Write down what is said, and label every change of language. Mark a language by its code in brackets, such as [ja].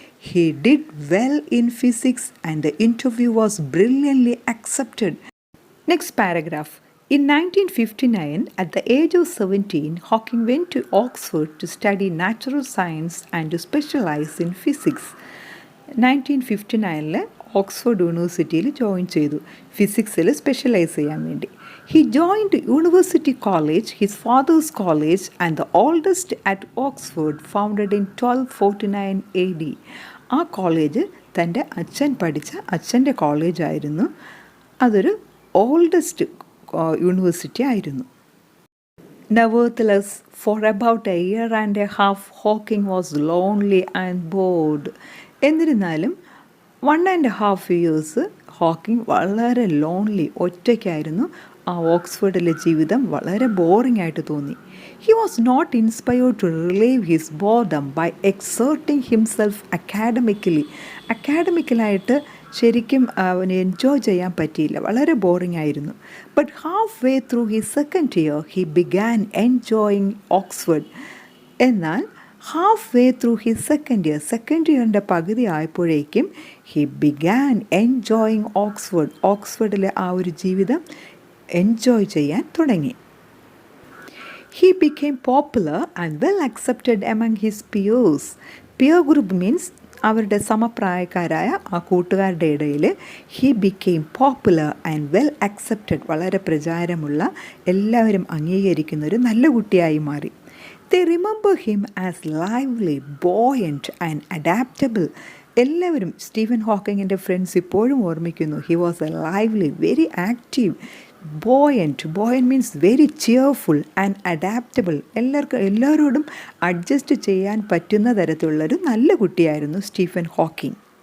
[en] He did well in physics and the interview was brilliantly accepted. Next paragraph. In 1959, at the age of 17, Hawking went to Oxford to study natural science and to specialize in physics. [ml] 1959 Oxford യൂണിവേഴ്സിറ്റിയിൽ join ചെയ്തു, ഫിസിക്സിൽ specialise ചെയ്യാൻ വേണ്ടി. [en] He joined University College, his father's college, and the oldest at Oxford, founded in 1249 AD. [ml] ആ college തൻ്റെ അച്ഛൻ പഠിച്ച അച്ഛൻ്റെ കോളേജായിരുന്നു. അതൊരു ഓൾഡസ്റ്റ് യൂണിവേഴ്സിറ്റി ആയിരുന്നു. [en] Nevertheless, for about a year and a half, Hawking was lonely and bored. [ml] എന്നിരുന്നാലും [en] 1.5 years [ml] Hawking വളരെ lonely, ഒറ്റയ്ക്കായിരുന്നു. ആ ഓക്സ്ഫോർഡിലെ ജീവിതം വളരെ ബോറിംഗ് ആയിട്ട് തോന്നി. [en] He was not inspired to relieve his boredom by exerting himself academically. [ml] അക്കാഡമിക്കലായിട്ട് ശരിക്കും അവന് എൻജോയ് ചെയ്യാൻ പറ്റിയില്ല, വളരെ ബോറിംഗ് ആയിരുന്നു. [en] But half way through his second year he began enjoying Oxford. [ml] എന്നാൽ [en] half way through his second [ml] ഇയറിൻ്റെ പകുതി ആയപ്പോഴേക്കും [en] He began enjoying Oxford. [ml] ഓക്സ്ഫോർഡിലെ ആ ഒരു ജീവിതം എൻജോയ് ചെയ്യാൻ തുടങ്ങി. [en] He became popular and well accepted among his peers. Peer group means [ml] അവരുടെ സമപ്രായക്കാരായ ആ കൂട്ടുകാരുടെ ഇടയിൽ [en] he became popular and well accepted, [ml] വളരെ പ്രചാരമുള്ള, എല്ലാവരും അംഗീകരിക്കുന്ന ഒരു നല്ല കുട്ടിയായി മാറി. [en] They remember him as lively, buoyant and adaptable. [ml] എല്ലാവരും സ്റ്റീഫൻ ഹോക്കിങ്ങിൻ്റെ ഫ്രണ്ട്സ് ഇപ്പോഴും ഓർമ്മിക്കുന്നു. [en] He was a lively, very active, buoyant means very cheerful and adaptable. [ml] എല്ലാവരോടും അഡ്ജസ്റ്റ് ചെയ്യാൻ പറ്റുന്ന തരത്തിലുള്ളൊരു നല്ല കുട്ടിയായിരുന്നു സ്റ്റീഫൻ ഹോക്കിംഗ്.